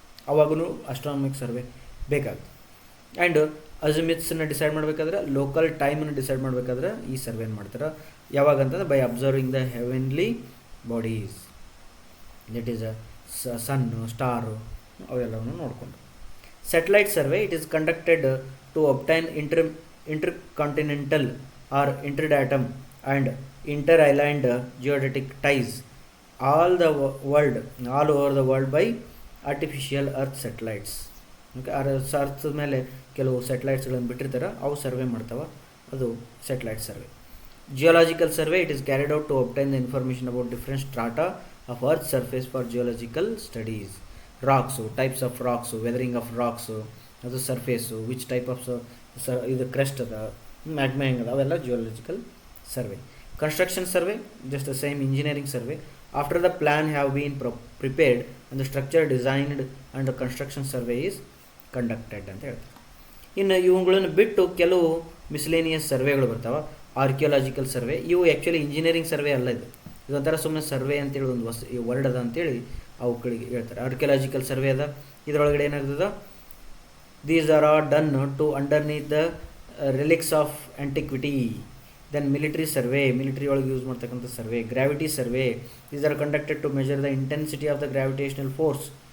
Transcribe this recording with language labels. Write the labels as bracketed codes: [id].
[kn] ಅವಾಗೂ ಅಸ್ಟ್ರಾನಮಿಕ್ survey ಬೇಕಾಗುತ್ತೆ. And ಅಜುಮಿತ್ಸನ್ನು decide ಮಾಡಬೇಕಾದ್ರೆ, local ಟೈಮನ್ನು ಡಿಸೈಡ್ ಮಾಡಬೇಕಾದ್ರೆ ಈ ಸರ್ವೆ ಏನು ಮಾಡ್ತಾರೆ, ಯಾವಾಗ ಅಂತಂದ್ರೆ [en] by observing the heavenly bodies, [kn] that is son, star, ಅವೆಲ್ಲವನ್ನು ನೋಡಿಕೊಂಡು. [en] Satellite survey, it is conducted to obtain intercontinental or interdatum and inter-island geodetic ties all over the world by artificial earth satellites. [kn] Okay, ಅರ್ಥ ಮೇಲೆ ಕೆಲವು ಸ್ಯಾಟಲೈಟ್ಸ್ಗಳನ್ನು ಬಿಟ್ಟಿರ್ತಾರೆ, ಅವು survey ಮಾಡ್ತಾವೆ, ಅದು satellite survey. [en] Geological survey, it is carried out to obtain the information about different strata of earth surface for geological studies. [kn] Rocks, types of rocks, weathering of rocks, ಅದು surface, which type of ಇದು crest ಅದ, magma ಹೆಂಗದ, ಅವೆಲ್ಲ geological survey. [en] Construction survey, just the same engineering survey. After the plan have been prepared and the structure designed and the construction survey is conducted [kn] ಅಂತ ಹೇಳ್ತಾರೆ. ಇನ್ನು ಇವುಗಳನ್ನು ಬಿಟ್ಟು ಕೆಲವು ಮಿಸ್ಲೇನಿಯಸ್ ಸರ್ವೆಗಳು ಬರ್ತಾವೆ. ಆರ್ಕಿಯಾಲಜಿಕಲ್ ಸರ್ವೆ, ಇವು ಆ್ಯಕ್ಚುಲಿ ಇಂಜಿನಿಯರಿಂಗ್ ಸರ್ವೆ ಅಲ್ಲ. ಇದೊಂಥರ ಸುಮ್ಮನೆ ಸರ್ವೆ ಅಂತೇಳಿ ಒಂದು ವರ್ಡ್ ಅದ ಅಂತೇಳಿ ಅವುಗಳಿಗೆ ಹೇಳ್ತಾರೆ. [en] archaeological survey [kn] ಅದ, ಇದರೊಳಗಡೆ ಏನಾಗ್ತದೆ, [en] these are all done to underneath the relics of antiquity. Then military survey, military [kn] ಒಳಗೆ ಯೂಸ್ ಮಾಡ್ತಕ್ಕಂಥ survey. [en] Gravity survey, these are conducted to measure the intensity of the gravitational force.